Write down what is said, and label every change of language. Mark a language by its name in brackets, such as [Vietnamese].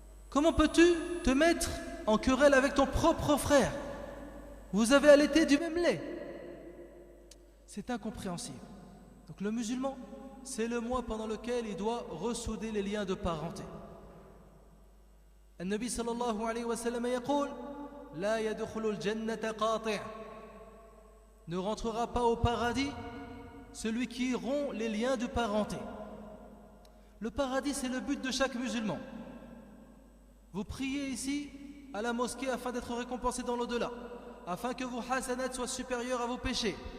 [French] Comment peux-tu te mettre en querelle avec ton propre frère? Vous avez allaité du même lait. C'est incompréhensible. Donc le musulman, c'est le mois pendant lequel il doit ressouder les liens de parenté. [Arabic] النبي صلى الله عليه وسلم يقول لا يدخل الجنة قاطع. [French] Ne rentrera pas au paradis celui qui rompt les liens de parenté. Le paradis, c'est le but de chaque musulman. Vous priez ici à la mosquée afin d'être récompensé dans l'au-delà, afin que vos hasanats soient supérieurs à vos péchés.